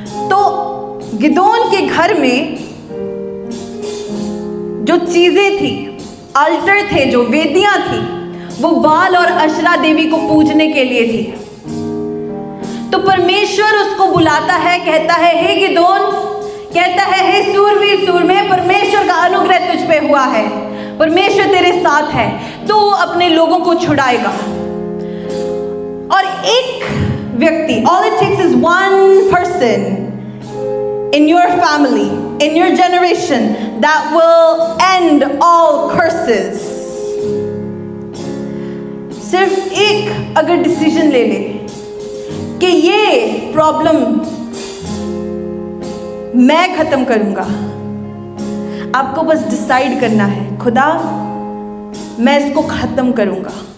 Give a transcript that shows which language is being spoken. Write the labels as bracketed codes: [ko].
[hi] तो गिदोन के घर में जो चीजें थी, अल्टर थे, जो वेदियां थी, वो बाल और अशरा देवी को पूजने के लिए थी। तो परमेश्वर उसको बुलाता है, कहता है हे गिदोन, कहता है हे सूरवीर सूरमे, परमेश्वर का अनुग्रह तुझ पे हुआ है, परमेश्वर तेरे साथ है, तो अपने लोगों को छुड़ाएगा। और एक व्यक्ति, [en] All it takes is one person in your family, in your generation, that will end all curses। [hi] सिर्फ एक अगर डिसीजन ले ले कि ये प्रॉब्लम मैं खत्म करूंगा, आपको बस डिसाइड करना है, खुदा मैं इसको खत्म करूंगा।